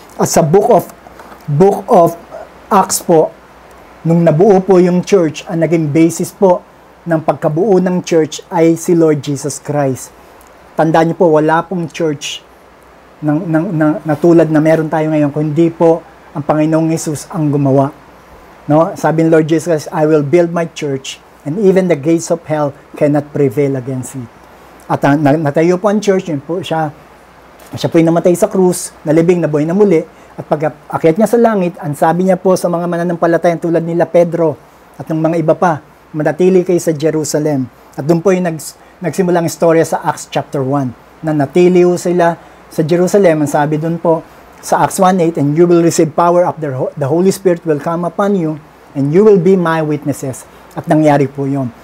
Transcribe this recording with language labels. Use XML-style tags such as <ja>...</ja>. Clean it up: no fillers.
<tl>At sa book of Acts po, nung nabuo po yung church, ang naging basis po ng pagkabuo ng church ay si Lord Jesus Christ. Tandaan niyo po, wala pong church na tulad na meron tayo ngayon, kundi po ang Panginoong Hesus ang gumawa. Sabi ni</tl> <en>Lord Jesus Christ, I will build my church and even the gates of hell cannot prevail against it.</en> <tl>At natayo po ang church, yun po siya po'y namatay sa krus, nalibing, nabuhay na muli, at pag akyat niya sa langit, ang sabi niya po sa mga mananampalataya tulad nila Pedro, at ng mga iba pa, manatili kayo sa Jerusalem. At doon po yung nagsimulang istorya sa Acts chapter 1, na natili ho sila sa Jerusalem, ang sabi doon po sa Acts 1:8,</tl> <en>and you will receive power after the Holy Spirit will come upon you, and you will be my witnesses.</en> <tl>At nangyari po yun.</tl>